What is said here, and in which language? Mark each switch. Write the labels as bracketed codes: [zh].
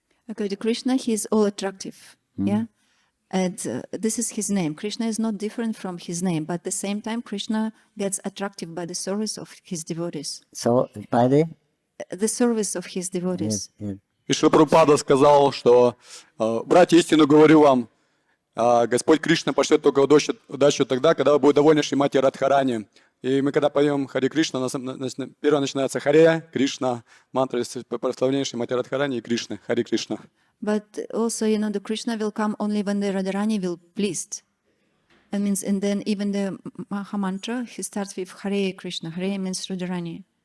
[en] Okay, Krishna, he is all attractive, yeah? And this is his name. Krishna is not different from his name, but at the same time, Krishna gets attractive by the service of his devotees. So by The service of his devotees. [ru] И Шрила Прабхупада сказал, что «Братья, истину говорю вам, Господь Кришна пошлет только удачу тогда, когда вы будете довольны Шримати Радхарани». И мы когда поем Харе Кришна, первое начинается Харе Кришна, мантра прославления Шримати Радхарани и Кришны, Харе Кришна. [en] But also, you know, the Krishna will come only when the Radharani will pleased. That means, and then even the Maha Mantra, he starts with Hare Krishna. Hare means Radharani.